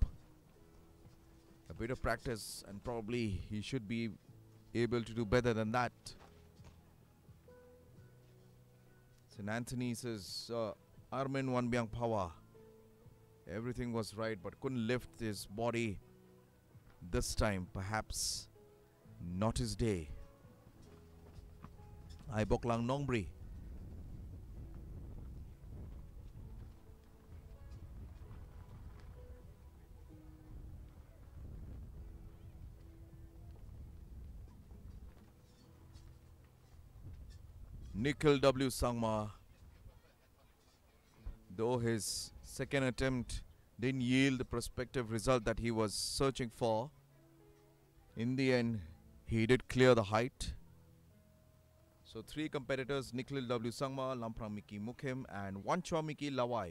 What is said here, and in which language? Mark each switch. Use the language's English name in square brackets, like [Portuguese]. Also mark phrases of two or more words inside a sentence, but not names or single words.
[English] A bit of practice and probably he should be able to do better than that. St. Anthony's is Armen Wanbyang Power. Everything was right but couldn't lift his body this time. Perhaps not his day. Aiboklang Nongbri. Nikhil W. Sangma, though his second attempt didn't yield the prospective result that he was searching for, in the end he did clear the height. So 3 competitors, Nikhil W. Sangma, Lamprang Miki Mukhem and Wanchwa Miki Lawai.